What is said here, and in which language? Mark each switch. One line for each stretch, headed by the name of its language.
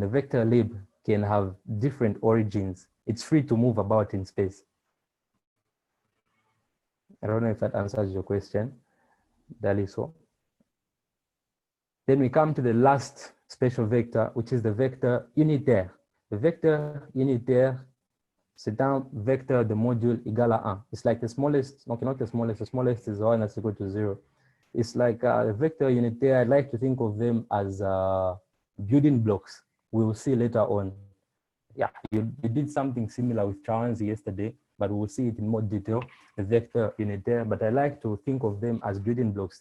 English: The vector lib can have different origins. It's free to move about in space. I don't know if that answers your question, Daliso. Then we come to the last special vector, which is the vector unitaire. The vector unitaire,
French: c'est un vecteur de module égal à 1.
English: It's like the smallest, okay, not the smallest is the one that's equal to 0. It's like a vector unitaire. I like to think of them as building blocks. We will see later on. Yeah, you did something similar with Charles yesterday, but we'll see it in more detail, the vector unitaire. But I like to think of them as building blocks.